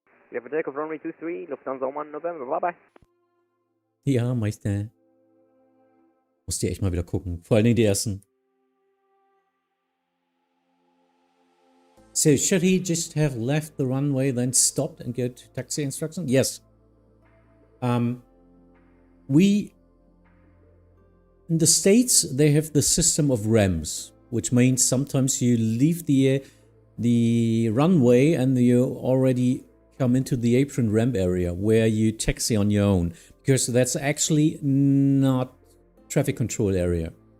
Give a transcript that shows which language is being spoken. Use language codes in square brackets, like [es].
[en] We have a takeoff runway 23, Lufthansa 1 November, bye bye. [de] Ja, Meister. Musst ihr echt mal wieder gucken, vor allen Dingen die ersten. [en] So, should he just have left the runway, then stopped and go to taxi instruction? Yes. In the States, they have the system of ramps, which means sometimes you leave the runway and you already come into the apron ramp area where you taxi on your own, because that's actually not traffic control area.